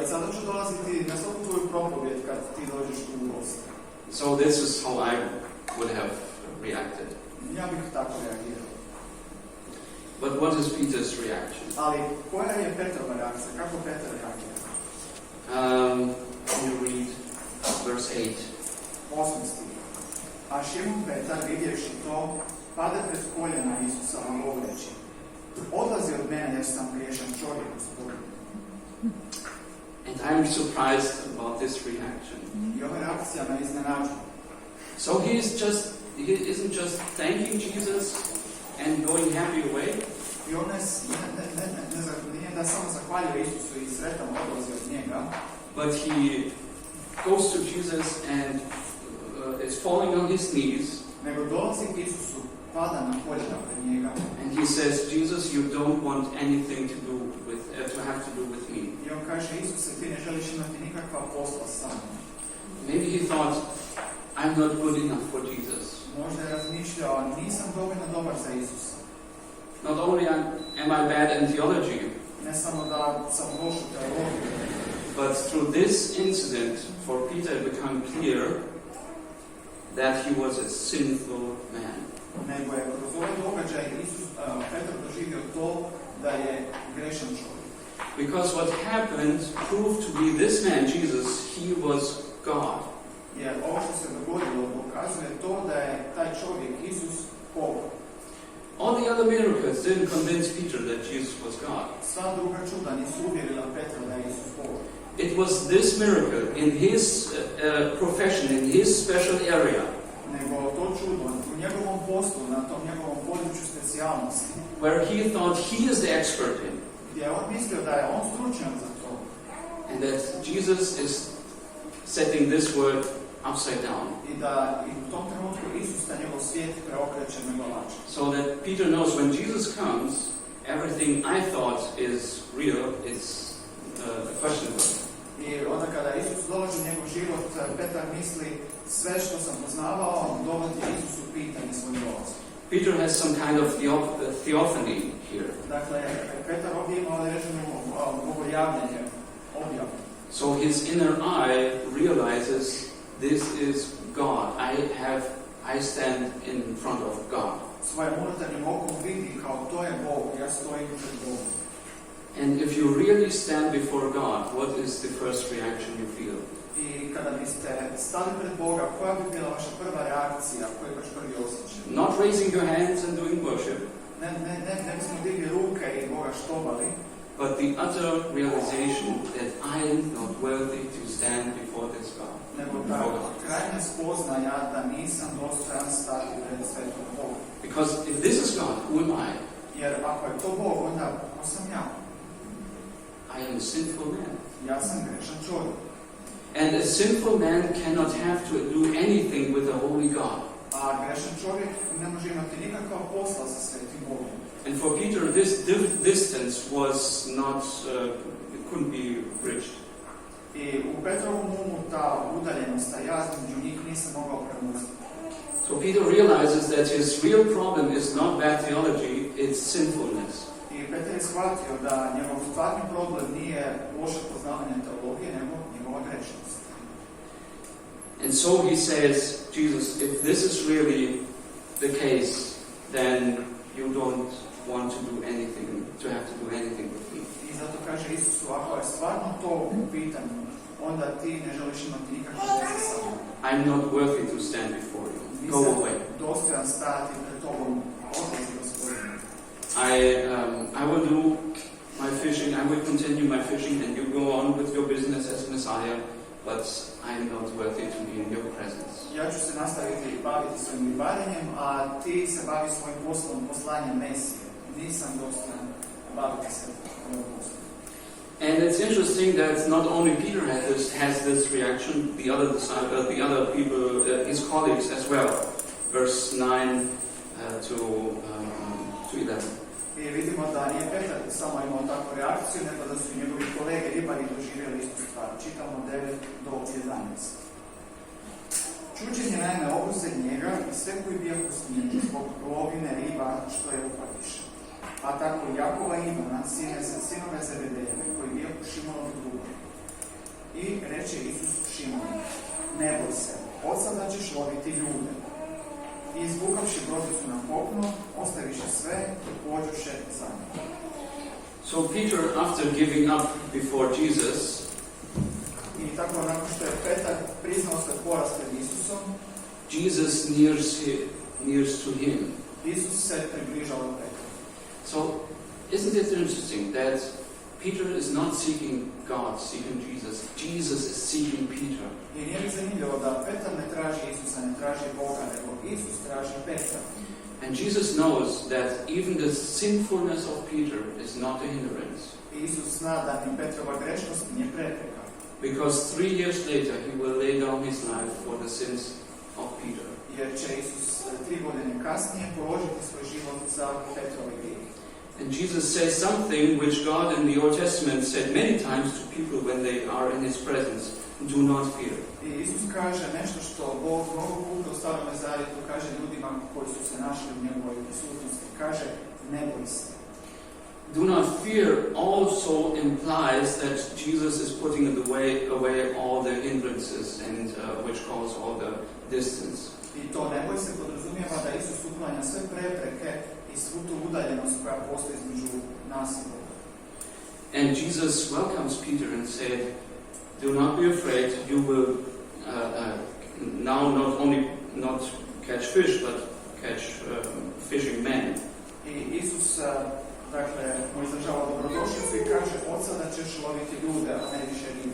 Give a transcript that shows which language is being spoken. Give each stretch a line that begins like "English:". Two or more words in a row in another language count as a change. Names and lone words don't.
English: So this is how I would have reacted. But what is Peter's reaction? Can you read verse 8? 8.
Croatian: A Šimon Petar, vidjevši to, pade pred koljena Isusova govoreći: Odlazi od mene jer sam griješan čovjek, Gospodine.
English: And I'm surprised about this reaction.
Croatian: I ova reakcija me iznenađuje.
English: So he isn't just thanking Jesus and going happy away.
Croatian: I on nije da samo zahvaljuje Isusu i sretan odlazi od njega.
English: But he goes to Jesus and is falling on his knees.
Croatian: Nego dolazi k Isusu, pada na koljena pred njega.
English: And he says, Jesus, you don't want anything to have to do with me.
Croatian: I on kaže: Isuse, ti ne želiš imati nikakva posla sa mnom.
English: Maybe he thought, I'm not good enough for Jesus.
Croatian: Možda je razmišljao: nisam dovoljno dobar za Isusa.
English: Not only am I bad in theology,
Croatian: Ne samo da sam loš u teologiji,
English: but through this incident, for Peter it became clear that he was a sinful man.
Croatian: nego je kroz ovaj događaj Petar doživio to da je grešan čovjek.
English: Because what happened proved to be this man, Jesus, he was God.
Croatian: Jer ovo što se dogodilo dokazuje to da je taj čovjek Isus Bog.
English: All the other miracles didn't convince Peter that Jesus was God.
Croatian: Sva druga čuda nisu uvjerila Petra da je Isus Bog.
English: It was this miracle in his profession, in his special area,
Croatian: Nego to čudo u njegovom poslu, na tom njegovom području specijalnosti,
English: where he thought he is the expert in,
Croatian: gdje on mislio da je on stručnjak za to.
English: and that Jesus is setting this world upside down.
Croatian: I da u tom trenutku Isus na njegov svijet preokreće megalače.
English: So that Peter knows when Jesus comes, everything I thought is real, it's questionable.
Croatian: I onda kada Isus dolazi u njegov život, Petar misli: sve što sam poznavao dovodi Isus u pitanje svoj dolaz.
English: Peter has some kind of theophany here.
Croatian: Dakle, Petar ovdje ima određeno bogojavljenje, objavu.
English: So his inner eye realizes this is God. I stand in front of God.
Croatian: Svojim unutarnjim okom vidi kao to je Bog, ja stojim pred Bogom.
English: And if you really stand before God, what is the first reaction you feel?
Croatian: I kada biste stali pred Boga, koja bi bila vaša prva reakcija, koji je vaš prvi osjećaj?
English: Not raising your hands and doing worship,
Croatian: Ne bismo digli ruke i Boga štovali,
English: but the utter realization that I am not worthy to stand before this God.
Croatian: nego ta krajnja spoznaja da nisam dostojan stati pred svetom Boga.
English: Because if this is God, who am I?
Croatian: Jer ako je to Bog, onda ko sam ja?
English: I am a sinful man.
Croatian: Ja sam grešan čovjek.
English: And a sinful man cannot have to do anything with a holy God.
Croatian: A grešan čovjek ne može imati nikakva posla sa svetim Bogom.
English: And for Peter, this distance was not, it couldn't be bridged.
Croatian: I u Petrovom umu ta udaljenost, ta jaz među njih nisam mogao premostiti.
English: So Peter realizes that his real problem is not bad theology, it's sinfulness.
Croatian: I Petar je shvatio da njegov stvarni problem nije loše poznavanje teologije, nego njegova grešnost.
English: And so he says, Jesus, if this is really the case, then you don't want to do anything, to have to do anything with me.
Croatian: I zato kaže Isusu, ako je stvarno to u pitanju, onda ti ne želiš imati nikakve veze sa mnom.
English: I'm not worthy to stand before you. Go away.
Croatian: Dostojan stati pred tobom, odlazi Gospodine.
English: I will do my fishing, I will continue my fishing, and you go on with your business as Messiah, but I'm not worthy to be in your presence.
Croatian: Ja ću se nastaviti baviti svojim ribarenjem, a ti se bavi svojim poslom, poslanjem Mesije. Nisam dostojan baviti se ovim poslom.
English: And it's interesting that not only Peter has this reaction, the other people, his colleagues as well. Verse 9 to 11.
Croatian: I vidimo da nije Petar samo imao takvu reakciju, nego da su njegovi kolege ribari doživjeli istu stvar. Čitamo 9 do 11. Čuđen je naime obuze njega i sve koji bijahu s njim zbog lovine riba što je uhvatiše. A tako Jakova i Ivana, sinove Zebedejeve, koji bijahu Šimonovi drugovi. I reče Isus Šimonu, ne boj se, od sada ćeš loviti ljude. I izvukavši brodicu na kopno, ostaviše sve i pođoše za njim.
English: So Peter, after giving up before Jesus,
Croatian: I tako nakon što je Petar priznao svoj poraz pred Isusom,
English: Jesus nears to him.
Croatian: Isus se približao Petru.
English: So isn't it interesting that Peter is not seeking God, seeking Jesus. Jesus is seeking Peter.
Croatian: I nije li zanimljivo da Petar ne traži Isusa, ne traži Boga, nego Isus traži Petra.
English: And Jesus knows that even the sinfulness of Peter is not a hindrance.
Croatian: I Isus zna da ni Petrova grešnost nije prepreka.
English: Because 3 years later he will lay down his life for the sins of Peter.
Croatian: Jer će Isus 3 godine kasnije položiti svoj život za Petrove grijeh.
English: And Jesus says something which God in the Old Testament said many times to people when they are in His presence: do not fear.
Croatian: I Isus kaže nešto što Bog mnogo puta u Starom Zavjetu kaže ljudima koji su se našli u njegovoj prisutnosti. Kaže, ne boj se.
English: Do not fear also implies that Jesus is putting away all the hindrances and which cause all the distance.
Croatian: I to ne boj se podrazumijeva da Isus uklanja sve prepreke i svu tu udaljenost koja postoji između nas i Boga.
English: And Jesus welcomes Peter and said, do not be afraid, you will now not only not catch fish, but catch fishing men.
Croatian: I Isus dakle, mu izražava dobrodošlicu i kaže, od sada ćeš loviti ljude, a ne više ribe.